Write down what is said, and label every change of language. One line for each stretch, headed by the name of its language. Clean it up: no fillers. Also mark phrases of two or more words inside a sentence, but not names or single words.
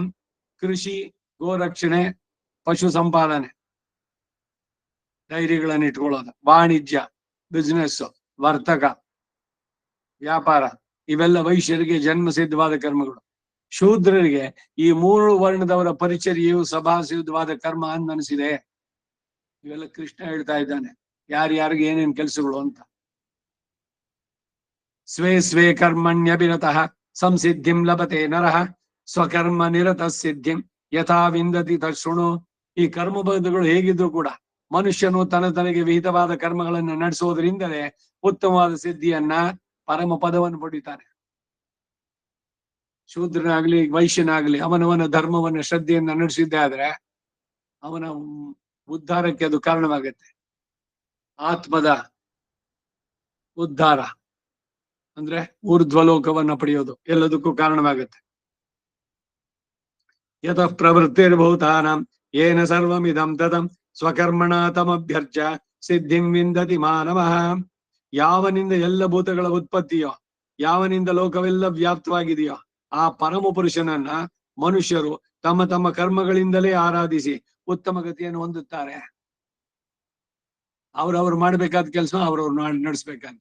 Kannada: ಕೃಷಿ, ಗೋರಕ್ಷಣೆ, ಪಶು ಸಂಪಾದನೆ, ಡೈರಿಗಳನ್ನ ಇಟ್ಕೊಳ್ಳೋದು, ವಾಣಿಜ್ಯ, ಬಿಸ್ನೆಸ್, ವರ್ತಕ, ವ್ಯಾಪಾರ ಇವೆಲ್ಲ ವೈಶ್ಯರಿಗೆ ಜನ್ಮ ಸಿದ್ಧವಾದ ಕರ್ಮಗಳು. ಶೂದ್ರರಿಗೆ ಈ 3 ವರ್ಣದವರ ಪರಿಚರ್ಯೆಯು ಸಭಾಸಿದ್ಧವಾದ ಕರ್ಮ ಅನ್ನಿಸಿದೆ. ಇವೆಲ್ಲ ಕೃಷ್ಣ ಹೇಳ್ತಾ ಇದ್ದಾನೆ ಯಾರ್ಯಾರಿಗೆ ಏನೇನ್ ಕೆಲಸಗಳು ಅಂತ.
Sanskrit: ಸ್ವೇ ಸ್ವೇ ಕರ್ಮಣ್ಯಭಿರತಃ ಸಂಸಿದ್ಧಿಂ ಲಭತೆ ನರಃ ಸ್ವಕರ್ಮ ನಿರತ ಸಿದ್ಧಿಂ ಯಥಾ ವಿಂದತಿ ತಶೃಣು.
Kannada: ಈ ಕರ್ಮಬದ್ಧಗಳು ಹೇಗಿದ್ರು ಕೂಡ ಮನುಷ್ಯನು ತನಗೆ ವಿಹಿತವಾದ ಕರ್ಮಗಳನ್ನು ನಡೆಸೋದ್ರಿಂದಲೇ ಉತ್ತಮವಾದ ಸಿದ್ಧಿಯನ್ನ, ಪರಮ ಪದವನ್ನು ಪಡಿತಾನೆ. ಶೂದ್ರನಾಗ್ಲಿ ವೈಶ್ಯನಾಗ್ಲಿ ಅವನವನ ಧರ್ಮವನ್ನ ಶ್ರದ್ಧೆಯನ್ನ ನಡೆಸಿದ್ದೆ ಆದ್ರೆ ಅವನ ಉದ್ಧಾರಕ್ಕೆ ಅದು ಕಾರಣವಾಗತ್ತೆ. ಆತ್ಮದ ಉದ್ಧಾರ ಅಂದ್ರೆ ಊರ್ಧ್ವಲೋಕವನ್ನ ಪಡೆಯೋದು ಎಲ್ಲದಕ್ಕೂ ಕಾರಣವಾಗತ್ತೆ.
Sanskrit: ಯತಃ ಪ್ರವೃತ್ತಿರ್ಭೂತಾನಾಂ ಯೇನ ಸರ್ವಮಿದಂ ತತಂ ಸ್ವಕರ್ಮಣ ತಮಭ್ಯರ್ಚ್ಯ ಸಿದ್ಧಿಂ ವಿಂದತಿ ಮಾನವಃ.
Kannada: ಯಾವನಿಂದ ಎಲ್ಲ ಭೂತಗಳ ಉತ್ಪತ್ತಿಯೋ, ಯಾವನಿಂದ ಲೋಕವೆಲ್ಲ ವ್ಯಾಪ್ತವಾಗಿದೆಯೋ ಆ ಪರಮ ಪುರುಷನನ್ನ ಮನುಷ್ಯರು ತಮ್ಮ ತಮ್ಮ ಕರ್ಮಗಳಿಂದಲೇ ಆರಾಧಿಸಿ ಉತ್ತಮ ಗತಿಯನ್ನು ಹೊಂದುತ್ತಾರೆ. ಅವ್ರವ್ರು ಮಾಡ್ಬೇಕಾದ ಕೆಲಸ ಅವ್ರವ್ರು ನಡೆಸ್ಬೇಕಂತ.